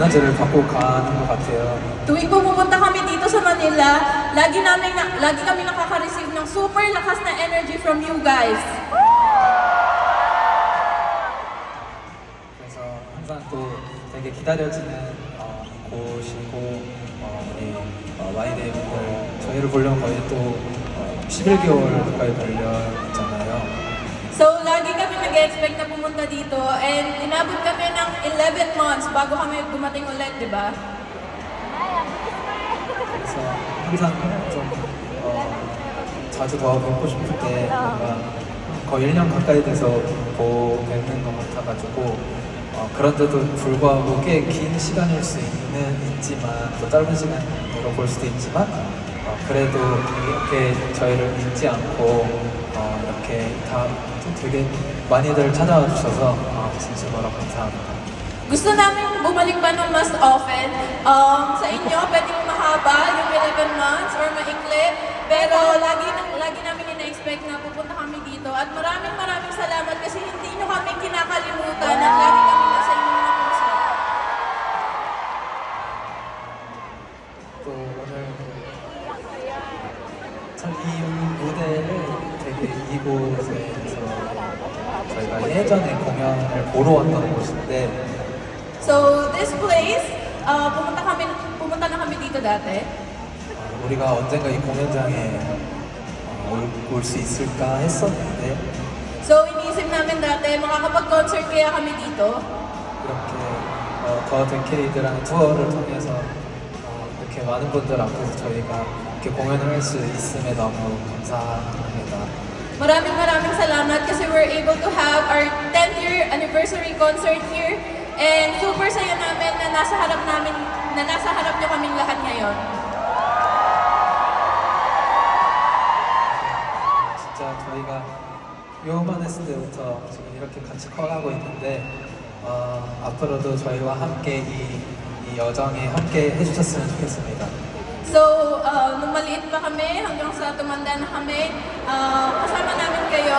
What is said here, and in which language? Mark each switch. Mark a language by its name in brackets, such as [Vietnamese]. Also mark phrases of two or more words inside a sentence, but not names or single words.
[Korean] 에너지를 받고 가는 것 같아요. [Filipino] Tuwing pumupunta kami dito sa Manila, lagi kami nakaka-receive ng super lakas na [English] energy from you guys. [Korean] 그래서 항상 또 되게 기다려지는 곳이고 우리 와이데이 분들 저희를 보려면 거의 또 11개월 가까이 걸렸잖아요. [Filipino] So, lagi kami nag-expect na pumunta dito and inabot kami ng 11 months bago kami dumating ulit, di ba? [Korean] 그래서 항상 좀 자주 더 뵙고 싶을 때 뭔가 거의 1년 가까이 돼서 뵙는 것 같아가지고 그런데도 불구하고 꽤 긴 시간일 수 있지만 또 짧은 시간으로 볼 수도 있지만 그래도 이렇게 저희를 잊지 않고 이렇게 다 되게 많이들 찾아와 주셔서 진심으로 감사합니다. [Filipino] Gusto namin bumalik pa ng mas often. Sa inyo, pwedeng mahaba yung 11 months or maikli. Pero lagi namin ina-expect na pupunta kami dito. At maraming salamat kasi hindi nyo kami kinakalimutan at lagi kami nasa inyong mga puso. [Korean] 또 오늘 참 이 무대를 되게 이곳에서 저희가 예전에 공연을 보러 왔던 곳인데 [English] So, this place, [Filipino] pumunta na kami dito dati. [Korean] 우리가 언젠가 이 공연장에 올 수 있을까 했었는데 [Filipino] So, iniisip namin dati, makakapag-concert kaya kami dito. [Korean] 이렇게 더 데케이드라는 투어를 통해서 이렇게 많은 분들 앞에서 저희가 이렇게 공연을 할 수 있음에 너무 감사합니다. [Filipino] Maraming salamat kasi [English] we're able to have our 10th year anniversary concert here. [Filipino] And super saya namin na nasa harap nyo kaming lahat ngayon. [Korean] 진짜 저희가 요만했을 때부터 지금 이렇게 같이 커가고 있는데 앞으로도 저희와 함께 이 여정에 함께 해주셨으면 좋겠습니다. [Filipino] So, nung maliit pa kami, hanggang sa tumanda na kami, kasama namin kayo.